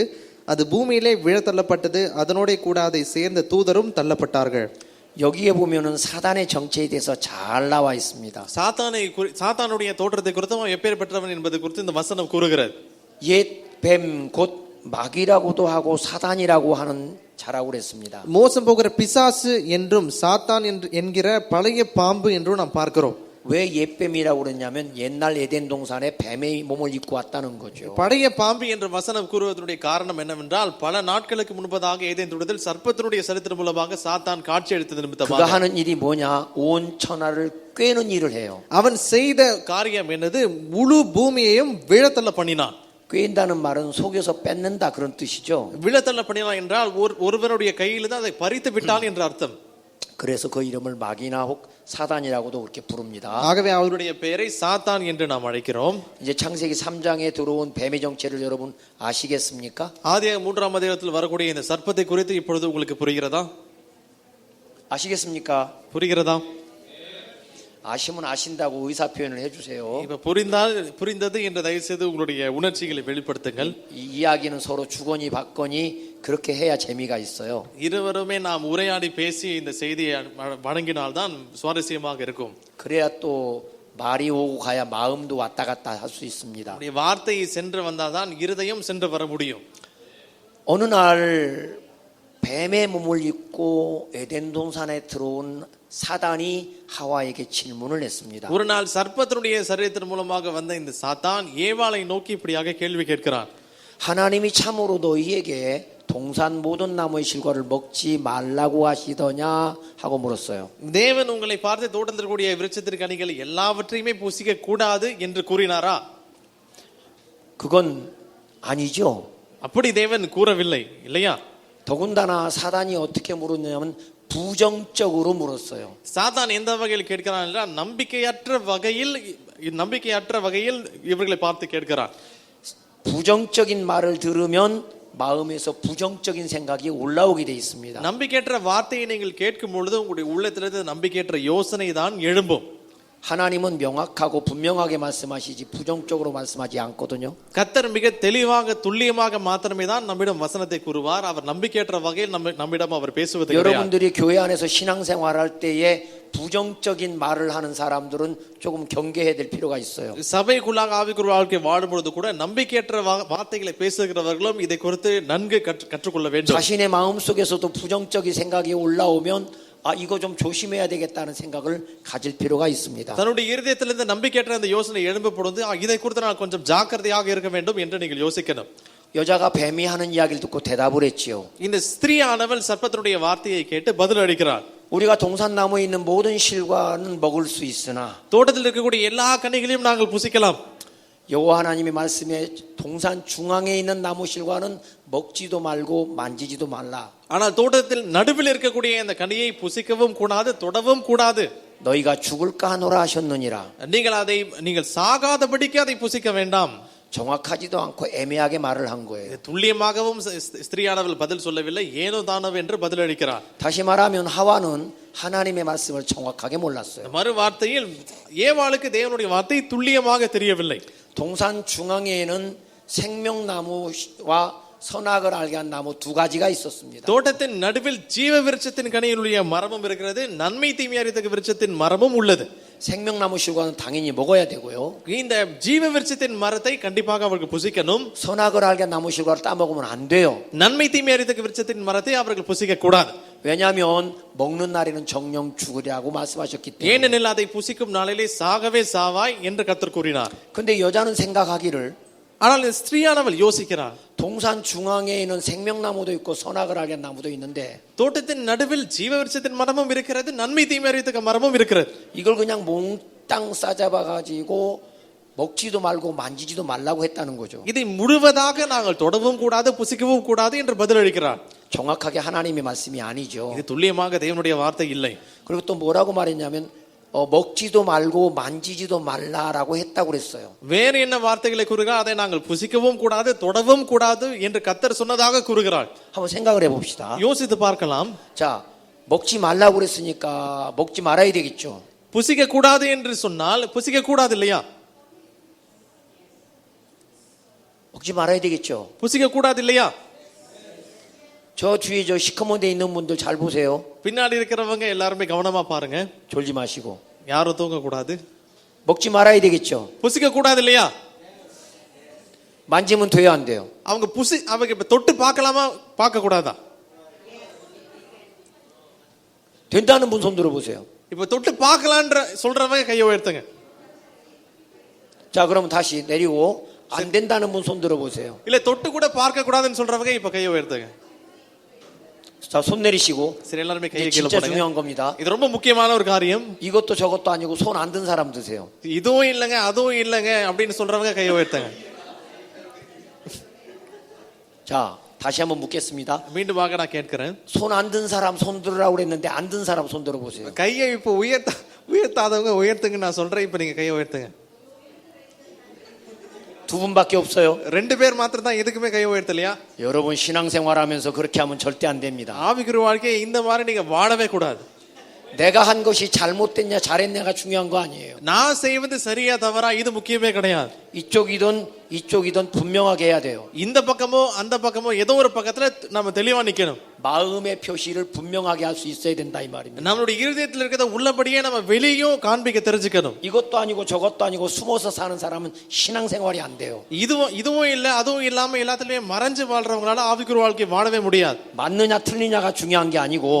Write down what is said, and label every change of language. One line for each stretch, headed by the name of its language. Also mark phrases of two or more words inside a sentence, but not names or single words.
Tamil: அது பூமியிலே விழத்தள்ளப்பட்டது. அதனோட கூட அதை சேர்ந்த தூதரும் தள்ளப்பட்டார்கள்.
Korean: 여기에 보면은 사단의 정체에 대해서 잘 나와 있습니다.
Tamil: சாத்தானுடைய தோற்றத்தை குறித்து அவன் எப்பேர் பெற்றவன் என்பது குறித்து இந்த வசனம் கூறுகிறது.
Korean: 옛 뱀 곧 마귀라고도 하고 사단이라고 하는 자라고 그랬습니다.
Tamil: மோசம் போகிற பிசாசு என்றும் சாத்தான் என்கிற பழைய பாம்பு என்றும் நாம் பார்க்கிறோம்.
Korean: 왜 옛뱀이라고 그랬냐면 옛날 에덴 동산에 뱀의 몸을 입고 왔다는 거죠.
Tamil: பழைய பாம்பு என்ற வசனம் கூறுவதனுடைய காரணம் என்னவென்றால் பல நாட்களுக்கு முன்பதாக ஏதேன் தோட்டத்தில் சர்ப்பத்தினுடைய சரித்திரம் மூலமாக சாத்தான் காட்சி அளித்தது நிமித்தமாக
Korean: 그가 하는 일이 뭐냐? 온 천하를 꿰는 일을 해요.
Tamil: அவன் செய்த காரியம் என்னது? முழு பூமியையும் விழத்தள்ள பண்ணினான்.
Korean: 꿰인다는 말은 속여서 뺏는다 그런 뜻이죠.
Tamil: விழத்தள்ள பண்ணினான் என்றால் ஒருவனுடைய கையில் தான் அதை பறித்து விட்டான் என்ற அர்த்தம்.
Korean: 그래서 그 이름을 마귀나 혹 사단이라고도 그렇게 부릅니다.
Tamil: ஆகவே அவருடைய பெயரை சாத்தான் என்று நாம் அழைக்கிறோம்.
Korean: 이제 창세기 3장에 들어온 뱀의 정체를 여러분 아시겠습니까?
Tamil: ஆதியாகமம் 3ஆம் அதிகாரத்தில் வரக்கூடிய இந்த சர்ப்பத்தை குறித்து இப்பொழுது உங்களுக்கு புரிகிறதா?
Korean: 아시겠습니까?
Tamil: புரிகிறதா?
Korean: 아시면 아신다고 의사 표현을 해주세요.
Tamil: இப்ப புரிந்தது என்ற தயவு செய்து உங்களுடைய உணர்ச்சிகளை வெளிப்படுத்துங்கள்.
Korean: 이 이야기는 서로 주거니 받거니 그렇게 해야 재미가 있어요.
Tamil: இருவருமே நாம் உரையாடி பேசி இந்த செய்தியை வழங்கினால்தான் சுவாரஸ்யமாக இருக்கும்.
Korean: 그래야 또 말이 오고 가야 마음도 왔다 갔다 할 수 있습니다.
Tamil: உடைய வார்த்தை சென்று வந்தால்தான் இருதயம் சென்று வர முடியும்.
Korean: 어느 날 뱀의 몸을 입고 에덴 동산에 들어온 사단이 하와에게 질문을 했습니다.
Tamil: ஒரு நாள் சர்ப்பத்தினுடைய சரீரத்தின் மூலமாக வந்த இந்த சாத்தான் ஏவாளை நோக்கி இப்படியாக கேள்வி கேட்கிறான்.
Korean: 하나님이 참으로 너희에게 동산 모든 나무의 실과를 먹지 말라고 하시더냐 하고 물었어요.
Tamil: தேவன் உங்களை பார்த்து தோட்டத்தில் கூடிய விருட்சத்தின் கனிகள் எல்லாவற்றையுமே புசிக்க கூடாது என்று கூறினாரா?
Korean: 그건 아니죠.
Tamil: அப்படி தேவன் கூறவில்லை இல்லையா?
Korean: 더군다나 사단이 어떻게 물었냐면 부정적으로 물었어요.
Tamil: சாத்தான் எந்த வகையில் கேட்கிறான் என்றால் நம்பிக்கையற்ற வகையில் இவர்களை பார்த்து கேட்கிறான்.
Korean: 부정적인 말을 들으면 마음에서 부정적인 생각이 올라오게 돼 있습니다.
Tamil: நம்பிக்கையற்ற வார்த்தையை நீங்கள் கேட்கும் பொழுது உங்களுடைய உள்ளத்திலிருந்து நம்பிக்கையற்ற யோசனை தான் எழும்பும்.
Korean: 하나님은 명확하고 분명하게 말씀하시지 부정적으로 말씀하지 않거든요.
Tamil: கர்த்தர் மிக தெளிவாக துல்லியமாக மாத்திரமே தான் நம்மிடம் வசனத்தை கூறுவார். அவர் நம்பிக்கையற்ற வகையில் நம்மிடம் அவர் பேசுவது கிடையாது.
Korean: 여러분들이 교회 안에서 신앙생활할 때에 부정적인 말을 하는 사람들은 조금 경계해야 될 필요가 있어요.
Tamil: சபைக்குள்ளாக ஆவிக்குரிய வாழ்க்கை வாழும் பொழுது கூட நம்பிக்கையற்ற வார்த்தைகளை பேசுகிறவர்களும் இதை குறித்து நன்கு கற்றுக்கொள்ள வேண்டும்.
Korean: 자신의 마음속에서도 부정적인 생각이 올라오면 이거 좀 조심해야 되겠다는 생각을 가질 필요가 있습니다.
Tamil: தன்னுடைய இருதயத்திலிருந்து நம்பிக்கையற்ற அந்த யோசனை எழும்ப பொழுது இதை குறித்து நான் கொஞ்சம் ஜாக்கிரதையாக இருக்க வேண்டும் என்று நீங்கள் யோசிக்கணும்.
Korean: 여자가 뱀이 하는 이야기를 듣고 대답을 했지요.
Tamil: இந்த ஸ்திரீயானவள் சர்ப்பத்தினுடைய வார்த்தையை கேட்டு பதில் அளிக்கிறார்.
Korean: 우리가 동산나무에 있는 모든 실과는 먹을 수 있으나
Tamil: தோட்டத்தில் இருக்கக்கூடிய எல்லா கனிகளையும் நாங்கள் புசிக்கலாம்.
Korean: 여호와 하나님의 말씀에 동산 중앙에 있는 나무 실과는 먹지도 말고 만지지도 말라.
Tamil: ஆனால் தோட்டத்தில் நடுவில் இருக்கக்கூடிய இந்த கனியை புசிக்கவும் கூடாது, தொடவும் கூடாது.
Korean: 너희가 죽을까 하노라 하셨느니라.
Tamil: நீங்கள் சாகாதபடிக்கு அதை புசிக்க வேண்டாம்.
Korean: 정확하지도 않고 애매하게 말을 한 거예요.
Tamil: துல்லியமாகவும் ஸ்திரீயானவள் பதில் சொல்லவில்லை, ஏனோ தானோ என்று பதில் அளிக்கிறார்.
Korean: 다시 말하면 하와는 하나님의 말씀을 정확하게 몰랐어요.
Tamil: மறு வார்த்தையில் ஏவாளுக்கு தேவனுடைய வார்த்தை துல்லியமாக தெரியவில்லை.
Korean: 동산 중앙에는 생명나무와 선악을 알게 한 나무 두 가지가 있었습니다.
Tamil: தோட்டத்தின் நடுவில் ஜீவ விருட்சத்தின் கனியிலுள்ள மரமும் இருக்கிறது, நன்மை தீமை அறியத்தக்க விருட்சத்தின் மரமும் உள்ளது.
Korean: 생명나무 실과는 당연히 먹어야 되고요.
Tamil: இந்த ஜீவ விருட்சத்தின் மரத்தை கண்டிப்பாக அவர்கள் புசிக்கணும்.
Korean: 선악을 알게 한 나무 실과를 따먹으면 안 돼요.
Tamil: நன்மை தீமை அறியத்தக்க விருட்சத்தின் மரத்தை அவர்கள் புசிக்க கூடாது.
Korean: 왜냐하면 먹는 날에는 정령 죽으리라고 말씀하셨기 때문에.
Tamil: ஏனெனில் அதை புசிக்கும் நாளிலே சாகவே சாவாய் என்று கர்த்தர் கூறினார்.
Korean: 근데 여자는 생각하기를
Tamil: ஆனால் ஸ்திரீயானவள் யோசிக்கிறார்,
Korean: 동산 중앙에 있는 생명나무도 있고 선악을 알게 한 나무도 있는데
Tamil: தோட்டத்தின் நடுவில் ஜீவ விருட்சத்தின் மரமும் இருக்கிறது, நன்மை தீமை அறியத்தக்க மரமும் இருக்கிறது.
Korean: 이걸 그냥 몽땅 싸잡아 가지고 먹지도 말고 만지지도 말라고 했다는 거죠.
Tamil: இதை முழுவதாக நாங்கள் தொடவும் கூடாது, புசிக்கவும் கூடாது என்று பதில் அளிக்கிறார்.
Korean: 정확하게 하나님의 말씀이 아니죠.
Tamil: இது துல்லியமாக தேவனுடைய வார்த்தை இல்லை.
Korean: 그리고 또 뭐라고 말했냐면 먹지도 말고 만지지도 말라라고 했다고 그랬어요.
Tamil: வேறு என்ன வார்த்தைகளை கூறுகிறார்? அதை நாங்கள் புசிக்கவும் கூடாது, தொடவும் கூடாது என்று கர்த்தர் சொன்னதாக கூறுகிறார்.
Korean: 한번 생각을 해봅시다.
Tamil: யோசித்து பார்க்கலாம்.
Korean: 자, 먹지 말라고 그랬으니까 먹지 말아야 되겠죠.
Tamil: புசிக்க கூடாது என்று சொன்னால் புசிக்க கூடாது இல்லையா?
Korean: 먹지 말아야 되겠죠.
Tamil: புசிக்க கூடாது இல்லையா?
Korean: 저 뒤에 저 시커먼 데 있는 분들 잘 보세요.
Tamil: பின்னாடி இருக்கிறவங்க எல்லாருமே கவனமா பாருங்க.
Korean: 졸지 마시고.
Tamil: யாரும் தூங்க கூடாது.
Korean: 먹지 말아야 되겠죠.
Tamil: புசிக்க கூடாது இல்லையா?
Korean: 만지면 돼요, 안 돼요?
Tamil: அவங்க இப்ப தொட்டு பார்க்கலாமா, பார்க்க கூடாதா?
Korean: 된다는 분 손 들어보세요.
Tamil: இப்ப தொட்டு பார்க்கலான்ற சொல்றவங்க கையை உயர்த்துங்க.
Korean: 자, 그러면 다시 내리고 안 된다는 분 손 들어보세요.
Tamil: இல்ல தொட்டு கூட பார்க்க கூடாதுன்னு சொல்றவங்க இப்ப கையை உயர்த்துங்க.
Korean: 자, 손 내리시고.
Tamil: சரி, எல்லாருமே
Korean: 이게
Tamil: கையை கீழே
Korean: 진짜
Tamil: போடுங்க.
Korean: 중요한 겁니다.
Tamil: இது ரொம்ப முக்கியமான ஒரு காரியம்.
Korean: 이것도 저것도 아니고 손 안 든 사람 드세요.
Tamil: இதுவும் இல்லைங்க அதுவும் இல்லைங்க அப்படின்னு சொல்றவங்க கையை உயர்த்துங்க.
Korean: 자, 다시 한번 묻겠습니다.
Tamil: மீண்டுமாக நான் கேட்கிறேன்.
Korean: 손 안 든 사람 손 들으라고 그랬는데 안 든 사람 손 들어보세요.
Tamil: கையை இப்போ உயர்த்தாதவங்க உயர்த்துங்க நான் சொல்றேன். இப்ப நீங்க கையை உயர்த்துங்க.
Korean: 두 분밖에 없어요.
Tamil: ரெண்டு பேர் மாத்திரம் தான் எதுக்குமே கையை உயர்த்தலையா?
Korean: 여러분 신앙생활하면서 그렇게 하면 절대 안 됩니다.
Tamil: ஆவிக்குரிய வாழ்க்கையை இந்த மாதிரி நீங்க வாழவே கூடாது.
Korean: 내가 한 것이 잘못됐냐 잘했냐가 중요한 거 아니에요.
Tamil: நான் செய்வது சரியா தவறா இது முக்கியமே கிடையாது.
Korean: 이쪽이든 분명하게 해야 돼요.
Tamil: இந்த பக்கமோ அந்த பக்கமோ ஏதோ ஒரு பக்கத்துல நம்ம தெளிவா நிக்கணும்.
Korean: 마음의 표시를 분명하게 할 수 있어야 된다 이 말입니다.
Tamil: நம்மளுடைய இருதயத்தில் இருக்கிறத உள்ளபடியே நம்ம வெளியும் காண்பிக்க தெரிஞ்சுக்கணும்.
Korean: 이것도 아니고 저것도 아니고 숨어서 사는 사람은 신앙생활이 안 돼요.
Tamil: இதுவும் இல்ல அதுவும் இல்லாம எல்லாத்துலயும் மறைஞ்சு வாழ்றவங்களால ஆவிக்குரிய வாழ்க்கை வாழவே முடியாது.
Korean: 맞느냐 틀리냐가 중요한 게 아니고